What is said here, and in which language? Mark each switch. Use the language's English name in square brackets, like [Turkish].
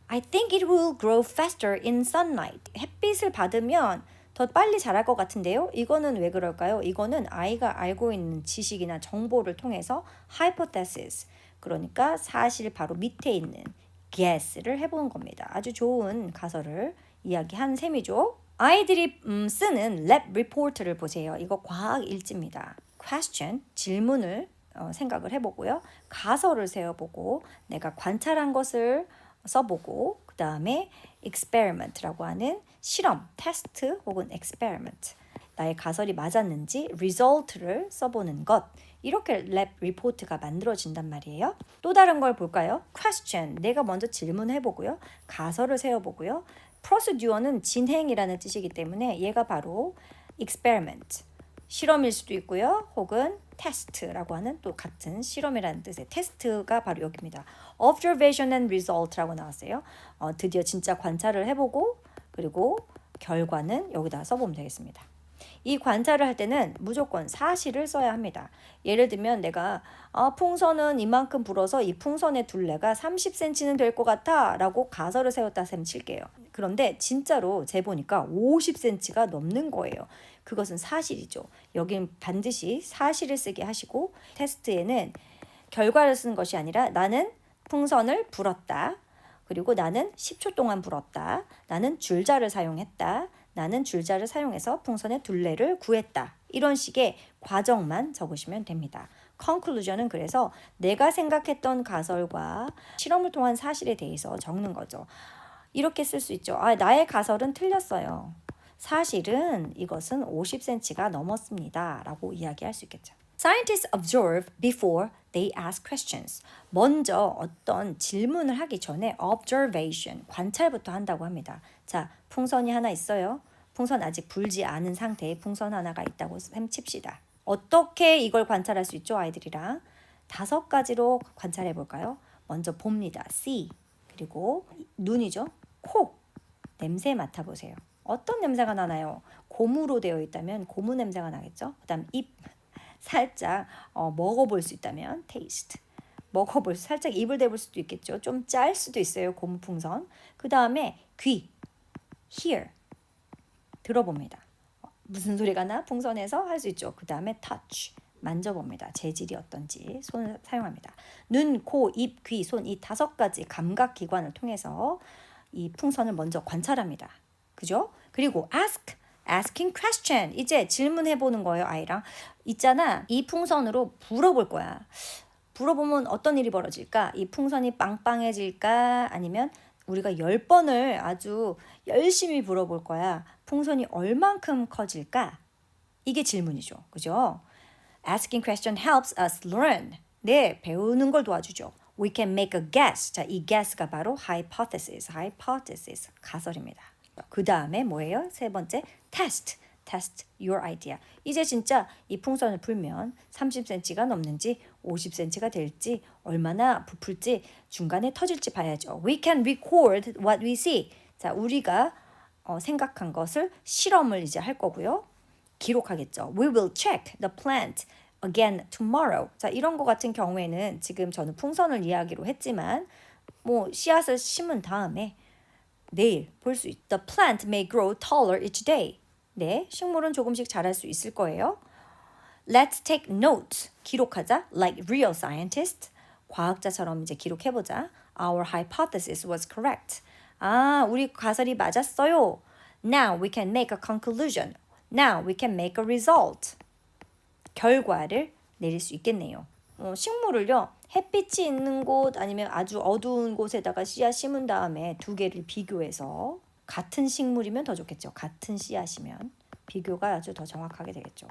[English] I think it will grow faster in sunlight. [Korean] 햇빛을 받으면 더 빨리 자랄 것 같은데요. 이거는 왜 그럴까요? 이거는 아이가 알고 있는 지식이나 정보를 통해서 hypothesis, 그러니까 사실 바로 밑에 있는 guess를 해보는 겁니다. 아주 좋은 가설을 이야기한 셈이죠. 아이들이 쓰는 lab report를 보세요. 이거 과학 일지입니다. question, 질문을 생각을 해보고요. 가설을 세워보고 내가 관찰한 것을 써보고 그 다음에 experiment라고 하는 실험, 테스트 혹은 experiment, 나의 가설이 맞았는지 result를 써보는 것, 이렇게 랩 리포트가 만들어진단 말이에요. 또 다른 걸 볼까요? question, 내가 먼저 질문해보고요. 가설을 세워보고요. procedure는 진행이라는 뜻이기 때문에 얘가 바로 experiment, 실험일 수도 있고요. 혹은 테스트라고 하는 또 같은 실험이라는 뜻의 테스트가 바로 여기입니다. observation and result라고 나왔어요. 드디어 진짜 관찰을 해보고 그리고 결과는 여기다 써보면 되겠습니다. 이 관찰을 할 때는 무조건 사실을 써야 합니다. 예를 들면 내가 풍선은 이만큼 불어서 이 풍선의 둘레가 30cm는 될 것 같아 라고 가설을 세웠다 셈 칠게요. 그런데 진짜로 재보니까 50cm가 넘는 거예요. 그것은 사실이죠. 여긴 반드시 사실을 쓰게 하시고 테스트에는 결과를 쓰는 것이 아니라 나는 풍선을 불었다. 그리고 나는 10초 동안 불었다. 나는 줄자를 사용했다. 나는 줄자를 사용해서 풍선의 둘레를 구했다. 이런 식의 과정만 적으시면 됩니다. conclusion은 그래서 내가 생각했던 가설과 실험을 통한 사실에 대해서 적는 거죠. 이렇게 쓸 수 있죠. 나의 가설은 틀렸어요. 사실은 이것은 50cm가 넘었습니다. 라고 이야기할 수 있겠죠. [English] Scientists observe before they ask questions. [Korean] 먼저 어떤 질문을 하기 전에 observation, 관찰부터 한다고 합니다. 자, 풍선이 하나 있어요. 풍선 아직 불지 않은 상태의 풍선 하나가 있다고 셈칩시다. 어떻게 이걸 관찰할 수 있죠, 아이들이랑? 5가지로 관찰해 볼까요? 먼저 봅니다. see. 그리고 눈이죠. 코. 냄새 맡아보세요. 어떤 냄새가 나나요? 고무로 되어 있다면 고무 냄새가 나겠죠? 그 다음 입. 살짝 먹어볼 수 있다면 taste. 살짝 입을 대볼 수도 있겠죠. 좀 짤 수도 있어요. 고무풍선. 그 다음에 귀. hear. 들어봅니다. 무슨 소리가 나? 풍선에서 할 수 있죠. 그 다음에 touch. 만져봅니다. 재질이 어떤지 손을 사용합니다. 눈, 코, 입, 귀, 손 이 5가지 감각 기관을 통해서 이 풍선을 먼저 관찰합니다. 그죠? 그리고 [English] asking question. [Korean] 이제 질문해 보는 거예요, 아이랑. 있잖아. 이 풍선으로 불어볼 거야. 불어보면 어떤 일이 벌어질까? 이 풍선이 빵빵해질까? 아니면 우리가 10번을 아주 열심히 불어볼 거야. 풍선이 얼만큼 커질까? 이게 질문이죠. 그죠? [English] Asking question helps us learn. [Korean] 네, 배우는 걸 도와주죠. [English] We can make a guess. [Korean] 자, 이 guess가 바로 hypothesis. 가설입니다. 그 다음에 뭐예요? 3번째, [English] test your idea. [Korean] 이제 진짜 이 풍선을 불면 30cm가 넘는지 50cm가 될지 얼마나 부풀지 중간에 터질지 봐야죠. [English] We can record what we see. [Korean] 자, 우리가 생각한 것을 실험을 이제 할 거고요. 기록하겠죠. [English] We will check the plant again tomorrow. [Korean] 자, 이런 거 같은 경우에는 지금 저는 풍선을 이야기로 했지만 뭐 씨앗을 심은 다음에 내일 볼 수 있다. [English] The plant may grow taller each day. [Korean] 네, 식물은 조금씩 자랄 수 있을 거예요. [English] Let's take notes. [Korean] 기록하자. [English] Like real scientists. [Korean] 과학자처럼 이제 기록해보자. [English] Our hypothesis was correct. [Korean] 아, 우리 가설이 맞았어요. [English] Now we can make a conclusion. Now we can make a result. [Korean] 결과를 내릴 수 있겠네요. 식물을요. 햇빛이 있는 곳 아니면 아주 어두운 곳에다가 씨앗 심은 다음에 2개를 비교해서 같은 식물이면 더 좋겠죠. 같은 씨앗이면 비교가 아주 더 정확하게 되겠죠.